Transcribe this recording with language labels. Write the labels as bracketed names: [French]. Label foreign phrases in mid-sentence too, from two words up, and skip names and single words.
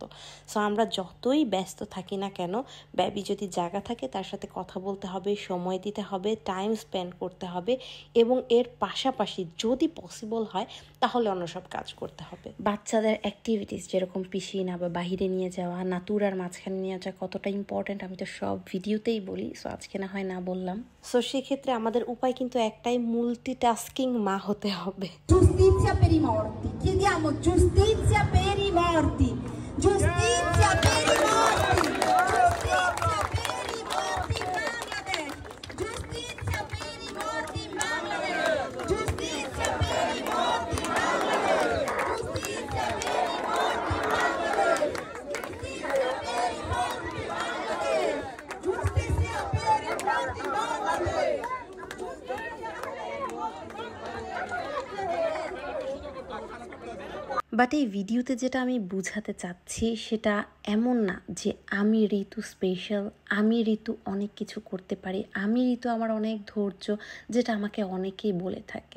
[Bangla] সো আমরা যতই ব্যস্ত থাকি না কেন, বেবি যদি জায়গা থাকে তার সাথে কথা বলতে হবে, সময় দিতে হবে, [English] time spend [Bangla] করতে হবে, এবং এর পাশাপাশি যদি পসিবল হয় তাহলে অন্য সব কাজ করতে হবে। বাচ্চাদের অ্যাক্টিভিটিস যেরকম পিসিনা বা বাহিরে নিয়ে যাওয়া, নাতুরার মাঝখানে নিয়ে যাওয়া কতটা ইম্পর্টেন্ট আমি তো সব ভিডিওতেই বলি, সো আজকে না হয় না বললাম। সো সেক্ষেত্রে আমাদের উপায় কিন্তু একটাই, মাল্টিটাস্কিং মা হতে হবে। [Italian] Giustizia per i morti, chiediamo giustizia per i morti, giustizia per i morti, giustizia per i morti in Bangladesh, giustizia per i morti in Bangladesh, giustizia per i morti in Bangladesh, giustizia per i morti in Bangladesh, giustizia per i morti in Bangladesh, giustizia per i morti in Bangladesh. [Bangla] বাট এই ভিডিওতে যেটা আমি বুঝাতে চাচ্ছি সেটা এমন না যে আমি ঋতু স্পেশাল, আমি ঋতু অনেক কিছু করতে পারি, আমি ঋতু আমার অনেক ধৈর্য, যেটা আমাকে অনেকেই বলে থাকে।